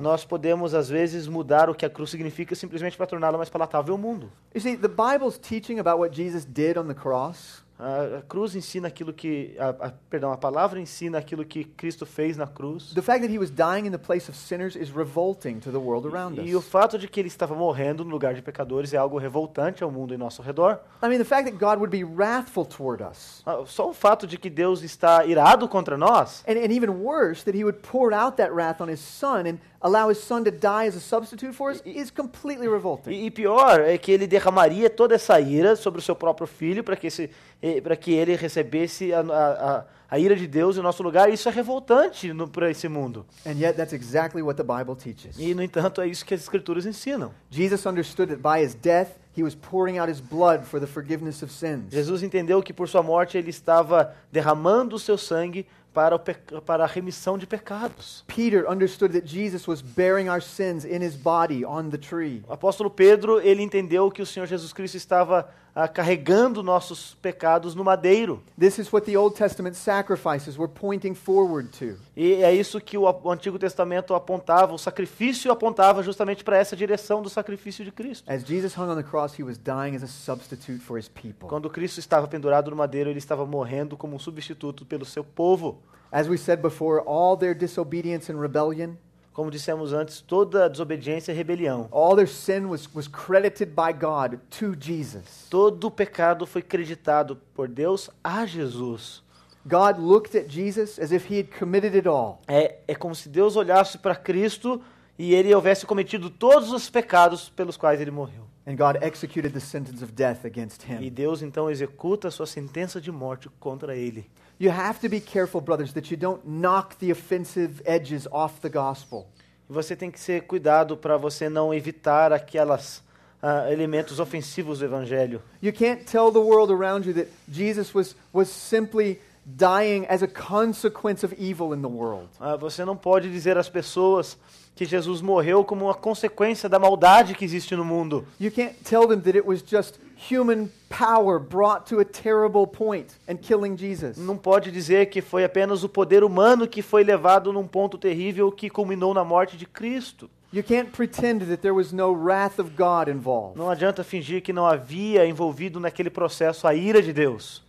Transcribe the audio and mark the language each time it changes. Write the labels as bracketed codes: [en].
[pt] Nós podemos, às vezes, mudar o que a cruz significa simplesmente para torná-la mais palatável ao mundo. [en] You see, the Bible's teaching about what Jesus did on the cross [pt] A cruz ensina aquilo que... a palavra ensina aquilo que Cristo fez na cruz. [en] the fact that he was dying in the place of sinners is revolting to the world around [pt] E o [en] us. [pt] fato de que ele estava morrendo no lugar de pecadores é algo revoltante ao mundo em nosso redor. [en] I mean, the fact that God would be wrathful toward us. [pt] Só o fato de que Deus está irado contra nós, [en] And even worse, that he would pour out that wrath on his son and allow his son to die as a substitute for us is completely revolting. [pt] e pior é que ele derramaria toda essa ira sobre o seu próprio filho para que ele recebesse a ira de Deus em nosso lugar. Isso é revoltante para esse mundo. [en] And yet, that's exactly what the Bible teaches. [pt] E, no entanto, é isso que as Escrituras ensinam. [en] Jesus understood that by his death, he was pouring out his blood for the forgiveness of sins. [pt] Jesus entendeu que por sua morte ele estava derramando o seu sangue para a remissão de pecados. [en] Peter understood that Jesus was bearing our sins in his body on the tree. [pt] O apóstolo Pedro, ele entendeu que o Senhor Jesus Cristo estava carregando nossos pecados no madeiro. [en] This is what the Old Testament sacrifices were pointing forward to. [pt] E é isso que o Antigo Testamento apontava, o sacrifício apontava justamente para essa direção do sacrifício de Cristo. [en] As Jesus hung on the cross, he was dying as a substitute for his people. [pt] Quando Cristo estava pendurado no madeiro, ele estava morrendo como um substituto pelo seu povo. [en] As we said before, all their disobedience and rebellion, [pt] Como dissemos antes, toda desobediência e rebelião, [en] all their sin was credited by God to Jesus. [pt] todo o pecado foi creditado por Deus a Jesus. [en] God looked at Jesus as if he had committed it all. [pt] É como se Deus olhasse para Cristo e ele houvesse cometido todos os pecados pelos quais ele morreu. [en] And God executed the sentence of death against [pt] E [en] him. [pt] Deus então executa a sua sentença de morte contra ele. [en] You have to be careful, brothers, that you don't knock the offensive edges off the gospel. [pt] E você tem que ser cuidado para você não evitar aquelas elementos ofensivos do evangelho. [en] You can't tell the world around you that Jesus was simply dying as a consequence of evil in the world. [pt] Você não pode dizer às pessoas que Jesus morreu como uma consequência da maldade que existe no mundo. [en] You can't tell them that it was just human power brought to a terrible point and killing Jesus. [pt] Não pode dizer que foi apenas o poder humano que foi levado num ponto terrível que culminou na morte de Cristo. [en] You can't pretend that there was no wrath of God involved. [pt] Não adianta fingir que não havia envolvido naquele processo a ira de Deus.